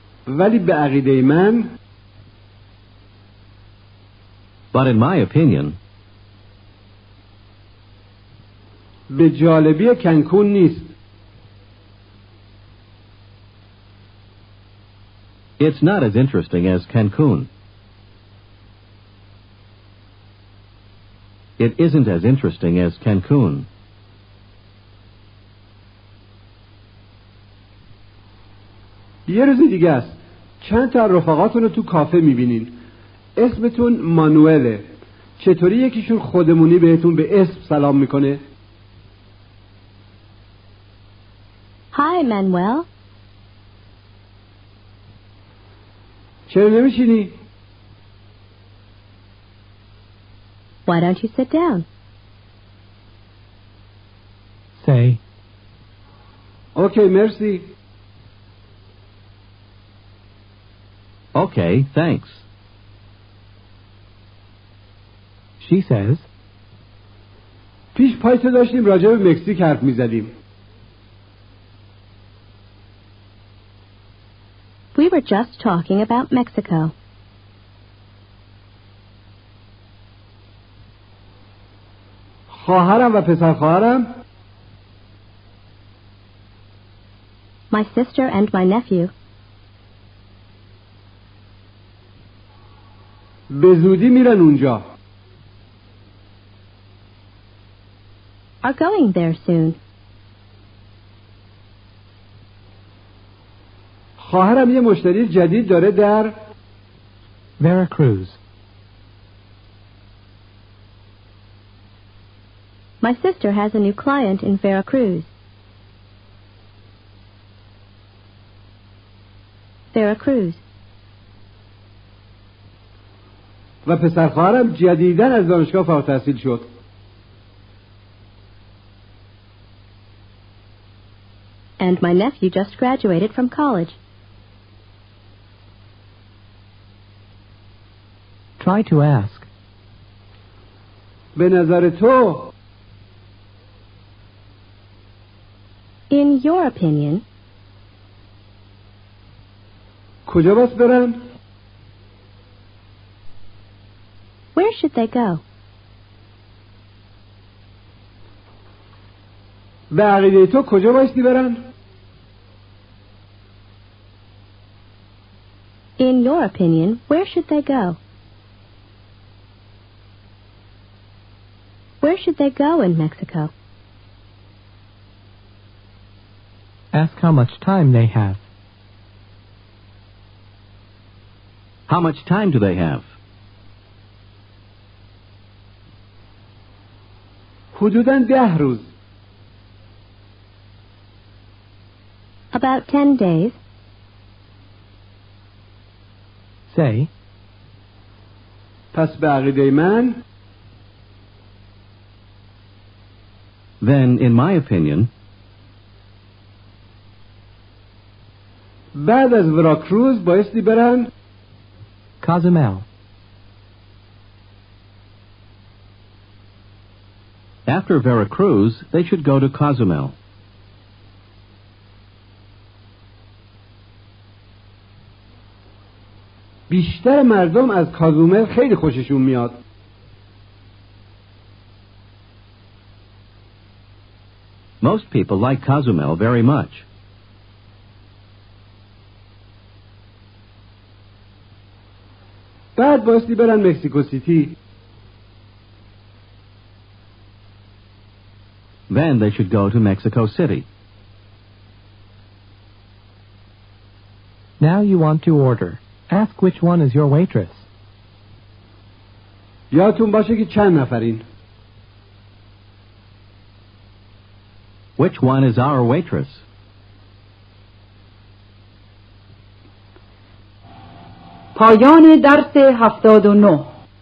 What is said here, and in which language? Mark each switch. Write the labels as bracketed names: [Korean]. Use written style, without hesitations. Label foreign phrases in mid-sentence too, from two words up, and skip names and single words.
[Persian] ولی به عقیده من [English] But in my opinion, [Persian] به جالبی کنکون نیست. [English] it's not as interesting as Cancun. It isn't as interesting as Cancun. [Persian] یه روز دیگه است. چند تا رفقاتون رو تو کافه میبینین. اسمتون مانوئله. چطوری یکیشون خودمونی بهتون به اسم سلام میکنه؟ [English] Hi, Manuel. [Persian] چرا نمیشینی؟ [English] Why don't you sit down? Say, [Persian] اوکی مرسی. [English] Okay, thanks. she says, [Persian] پیش پایتو داشتیم راجع به مکزیک حرف میزدیم. [English] We were just talking about Mexico. [Persian] خواهرم و پسر خواهرم [English] My sister and my nephew [Persian] به زودی میرن اونجا. [English] are going there soon. [Persian] خواهرم یه مشتری جدید داره در Veracruz. [English] My sister has a new client in Veracruz. Veracruz. [Persian] و پسر خواهرم جدیداً از دانشگاه فارغ التحصیل شد. [English] And my nephew just graduated from college. Try to ask, [Persian] به نظر تو [English] In your opinion, [Persian] کجا باید برن؟ [English] where should they go? به عقیده تو کجا بایستی برن؟ In your opinion, where should they go? Where should they go in Mexico? ask how much time they have. How much time do they have? [Persian] حدوداً 10 روز. [English] About 10 days. Say, [Persian] پس به عقیده من [English] Then, in my opinion, [Persian] بعد از وراکروز بایستی برن Cozumel. [English] after Veracruz, they should go to Cozumel. [Persian] بیشتر مردم از کازومل خیلی خوششون میاد. [English] Most people like Cozumel very much. [Persian] بعد بایستی برن مکسیکو سیتی. [English] Then they should go to Mexico City. Now you want to order. Ask which one is your waitress. [Persian] یادتون باشه که چند نفرین. [English] Which one is our waitress? [Persian] پایان درس 79.